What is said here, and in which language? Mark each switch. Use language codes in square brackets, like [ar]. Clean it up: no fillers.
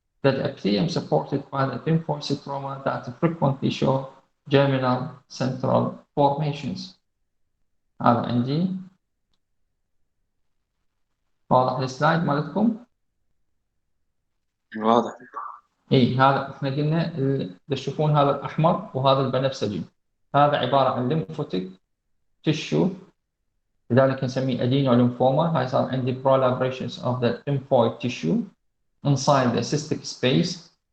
[en] That epithelium supported by the lymphoid stroma that frequently show germinal central formations. [ar] هذا عندي واضح السلايد مالتكم؟ واضح. هذا احنا قلنا تشوفون هذا الاحمر وهذا البنفسجي، هذا عباره عن lymphotic tissue، لذلك نسميه adeno-lymphoma. هاي صار عندي [en] proliferations of the lymphoid tissue inside the cystic space.